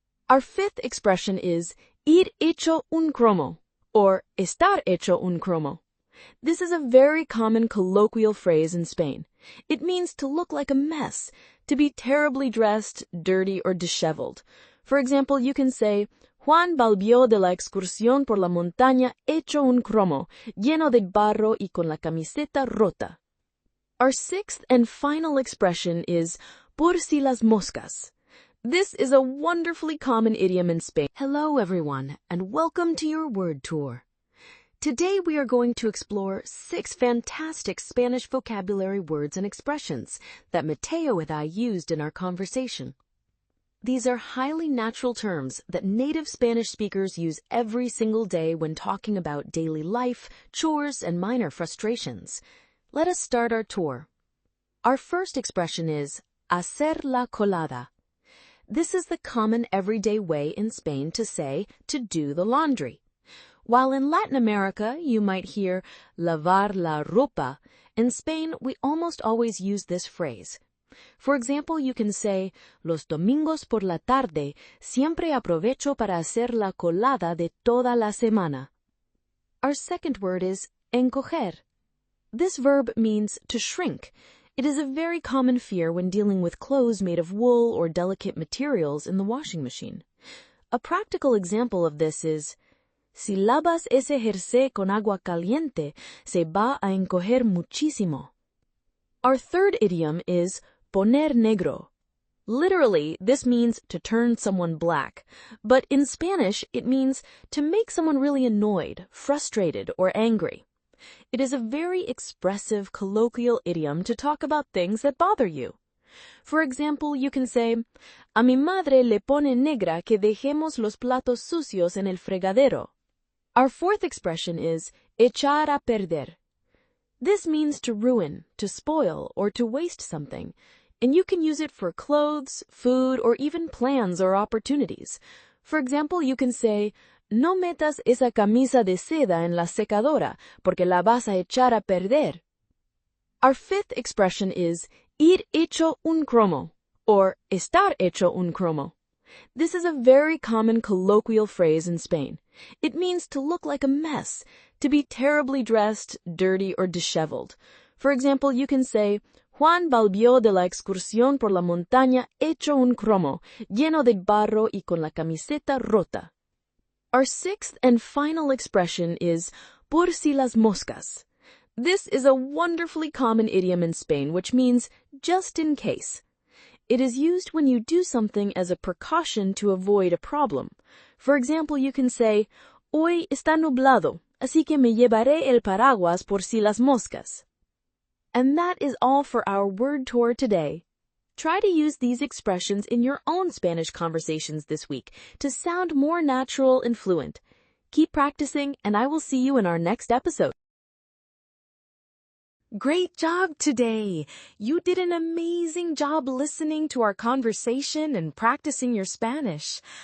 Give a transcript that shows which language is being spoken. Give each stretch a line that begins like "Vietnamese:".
English: Our fifth expression is
Spanish: ir hecho un cromo,
English: or
Spanish: estar hecho un cromo.
English: This is a very common colloquial phrase in Spain. It means to look like a mess, to be terribly dressed, dirty, or disheveled. For example, you can say,
Spanish: Juan volvió de la excursión por la montaña hecho un cromo, lleno de barro y con la camiseta rota.
English: Our sixth and final expression is
Spanish: por si las moscas.
English: This is a wonderfully common idiom in Spain. Hello, everyone, and welcome to your word tour. Today we are going to explore 6 fantastic Spanish vocabulary words and expressions that Mateo and I used in our conversation. These are highly natural terms that native Spanish speakers use every single day when talking about daily life, chores, and minor frustrations. Let us start our tour. Our first expression is
Spanish: hacer la colada.
English: This is the common everyday way in Spain to say to do the laundry. While in Latin America you might hear
Spanish: lavar la ropa,
English: in Spain we almost always use this phrase. For example, you can say,
Spanish: los domingos por la tarde siempre aprovecho para hacer la colada de toda la semana.
English: Our second word is encoger. This verb means to shrink. It is a very common fear when dealing with clothes made of wool or delicate materials in the washing machine. A practical example of this is,
Spanish: si lavas ese jersey con agua caliente, se va a encoger muchísimo.
English: Our third idiom is
Spanish: poner negro.
English: Literally, this means to turn someone black, but in Spanish, it means to make someone really annoyed, frustrated, or angry. It is a very expressive, colloquial idiom to talk about things that bother you. For example, you can say,
Spanish: a mi madre le pone negra que dejemos los platos sucios en el fregadero.
English: Our fourth expression is
Spanish: echar a perder.
English: This means to ruin, to spoil, or to waste something, and you can use it for clothes, food, or even plans or opportunities. For example, you can say,
Spanish: no metas esa camisa de seda en la secadora, porque la vas a echar a perder.
English: Our fifth expression is
Spanish: ir hecho un cromo,
English: or
Spanish: estar hecho un cromo.
English: This is a very common colloquial phrase in Spain. It means to look like a mess, to be terribly dressed, dirty, or disheveled. For example, you can say,
Spanish: Juan volvió de la excursión por la montaña hecho un cromo, lleno de barro y con la camiseta rota.
English: Our sixth and final expression is
Spanish: por si las moscas.
English: This is a wonderfully common idiom in Spain, which means just in case. It is used when you do something as a precaution to avoid a problem. For example, you can say,
Spanish: hoy está nublado, así que me llevaré el paraguas por si las moscas.
English: And that is all for our word tour today. Try to use these expressions in your own Spanish conversations this week to sound more natural and fluent. Keep practicing, and I will see you in our next episode. Great job today! You did an amazing job listening to our conversation and practicing your Spanish.